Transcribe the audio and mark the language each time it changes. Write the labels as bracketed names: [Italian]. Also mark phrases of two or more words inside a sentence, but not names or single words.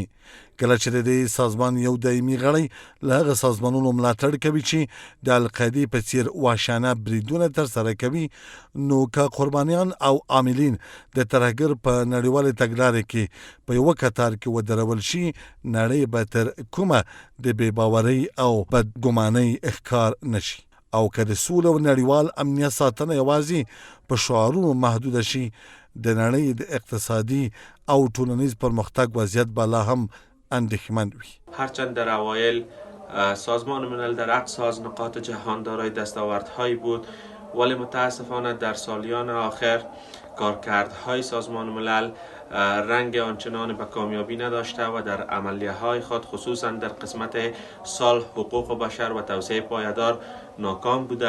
[Pashto] کله چې د دې سازمان یو دایمي غړی له هغه سازمانونو ملاتړ کوي چې د القاعدې په څیر وحشانه بریدونه ترسره کوي، نو که قربانیان او عاملین د ترهګر په نړیوالې تګلارې کې په یوه کتار کې ودرول شي، نړۍ به تر کومه د بې باورۍ او بدګمانۍ ښکار نشي. او که د سولې او نړیوال امنیت ساتنه یوازې په شعارونو محدوده شي، د نړۍ د اقتصادي او ټولنیز پرمختګ وضعیت به لا هم اندیشمند وی. [Persian] هرچند در اوایل سازمان ملل در اقصا از نقاط جهان دارای دستاوردهایی بود، ولی متاسفانه در سالیان آخر کارکردهای سازمان ملل رنگ آنچنان به کامیابی نداشته و در عملیه‌های خود خصوصا در قسمت صلح، حقوق بشر و توسعه پایدار ناکام بوده.